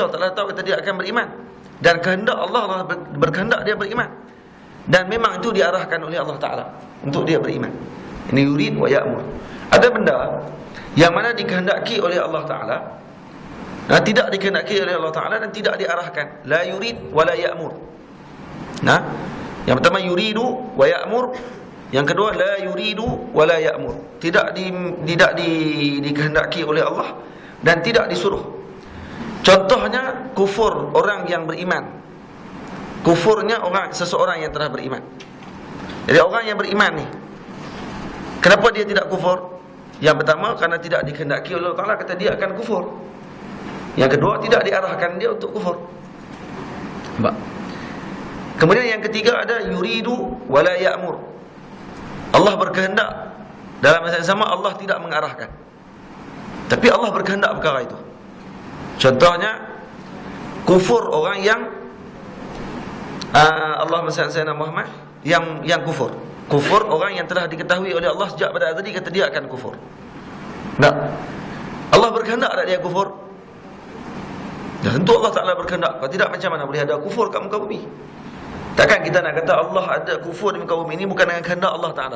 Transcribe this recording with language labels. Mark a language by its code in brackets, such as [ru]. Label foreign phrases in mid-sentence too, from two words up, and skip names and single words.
[ms] Allah Ta'ala tahu kata dia akan beriman. Dan kehendak Allah berkehendak dia beriman. Dan memang itu diarahkan oleh Allah Ta'ala untuk dia beriman. Ini [ar] يريد ويأمر. [ms] Ada benda yang mana dikehendaki oleh Allah Ta'ala, tidak dikehendaki oleh Allah Ta'ala dan tidak diarahkan. [ar] لا يريد ولا يأمر. [ms] Nah, yang pertama [ar] يريد ويأمر, [ms] yang kedua [ar] لا يريد ولا يأمر. [ms] Tidak dikehendaki oleh Allah dan tidak disuruh. Contohnya kufur orang yang beriman. Kufurnya seseorang yang telah beriman. Jadi orang yang beriman ni, kenapa dia tidak kufur? Yang pertama, karena tidak dikehendaki oleh Allah Ta'ala, kata dia akan kufur. Yang kedua, tidak diarahkan dia untuk kufur. Nampak? Kemudian yang ketiga ada [ar] يريد ولا يأمر. [ms] Allah berkehendak, dalam masa yang sama Allah tidak mengarahkan, tapi Allah berkehendak perkara itu. Contohnya kufur orang yang [ar] اللهم صل على سيدنا محمد, [ms] yang kufur. Kufur orang yang telah diketahui oleh Allah sejak pada azali, kata dia akan kufur. Nah, Allah berkehendak tak dia kufur? Dan tentu Allah Ta'ala berkehendak. Kalau tidak, macam mana boleh ada kufur kat muka bumi? Takkan kita nak kata Allah ada kufur di muka bumi ini bukan dengan kehendak Allah Ta'ala.